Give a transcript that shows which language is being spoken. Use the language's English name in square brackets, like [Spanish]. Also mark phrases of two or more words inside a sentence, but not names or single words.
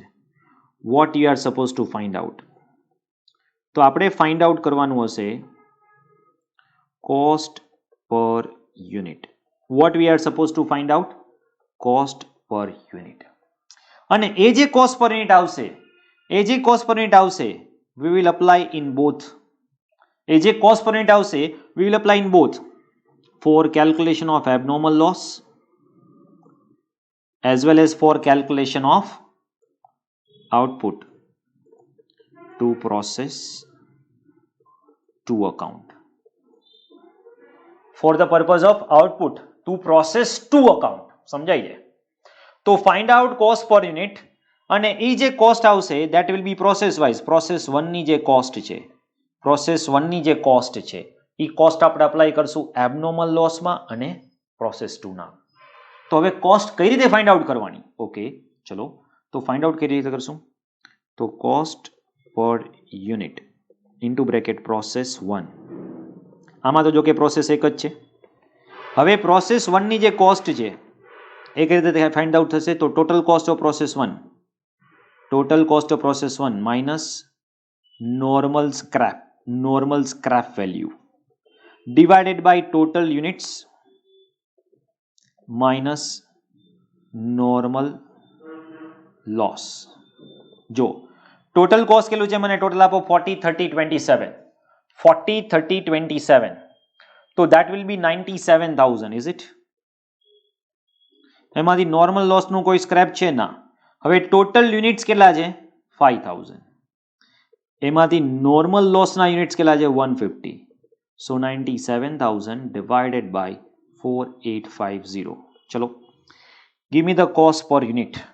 [English] what you are suppose to find out. [Gujarati] તો આપણે [English] find out [Gujarati] કરવાનું હશે [English] cost per unit. what we are suppose to find out? cost per unit. [Gujarati] અને એ જે [English] cost per unit [Gujarati] આવશે, [English] we will apply in both. [Gujarati] એ જે [English] cost per unit આવશે we will apply in both for calculation of abnormal loss as well as for calculation of output to process to account. For the purpose of output to process to account. [Gujarati] સમજાઈ જાય? તો [English] find out cost per unit, [Gujarati] અને એ જે કોસ્ટ આવશે [English] that will be process wise. [Gujarati] પ્રોસેસ 1 ની જે કોસ્ટ છે, એ કોસ્ટ આપણે અપ્લાય કરશું [English] abnormal lossમાં [Gujarati] અને પ્રોસેસ 2 ના. તો હવે કોસ્ટ કઈ રીતે [English] find out [Gujarati] કરવાની? ઓકે ચલો, તો [English] find out [Gujarati] કઈ રીતે કરશું? [English] તો cost per unit into bracket process 1. [Gujarati] આમાં તો જો કે પ્રોસેસ એક જ છે. હવે પ્રોસેસ 1 ની જે કોસ્ટ છે એ કઈ રીતે [English] find out [Gujarati] થશે? [English] તો total cost of process 1 minus normal scrap value divided by total units minus normal loss. [Gujarati] જો [English] total cost [Gujarati] કેટલું છે મને ટોટલ આપો 40 30 27. [English] તો that will be 97,000. is it? [Gujarati] એમાંથી [English] normal loss [Gujarati] નું કોઈ સ્ક્રેપ છે ના. હવે [English] total units [Gujarati] કેટલા છે? 5000. એમાંથી [English] normal loss [Gujarati] ના યુનિટ્સ કેટલા છે? 150. [English] So 97,000 divided by 4850. ચલો, give me the cost per unit.